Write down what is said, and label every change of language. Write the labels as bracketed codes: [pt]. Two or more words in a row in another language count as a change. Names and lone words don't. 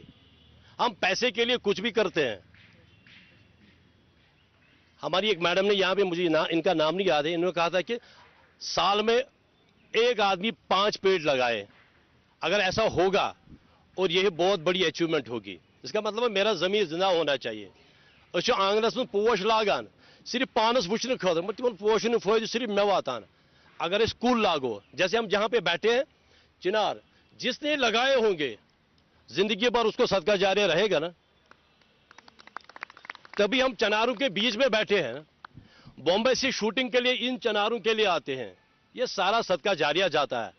[hi] हम पैसे के लिए कुछ भी करते हैं। हमारी एक मैडम ने यहां पे, मुझे इनका नाम नहीं याद है, इन्होंने कहा था कि साल में एक आदमी 5 पेड़ लगाए, अगर ऐसा होगा और यह बहुत बड़ी अचीवमेंट होगी। इसका मतलब है मेरा जमीन जिंदा होना चाहिए। [ks] आंगनस में पोश लागान सिर्फ पानस वुचन खतर, पोशन फायदे सिर्फ मे वातान, [hi] अगर स्कूल लागू, जैसे हम जहां पे बैठे हैं चिनार, जिसने लगाए होंगे जिंदगी भर उसको सदका जारी रहेगा ना। तभी हम चिनारों के बीच में बैठे हैं, बॉम्बे से शूटिंग के लिए इन चिनारों के लिए आते हैं, ये सारा सदका जारिया जाता है।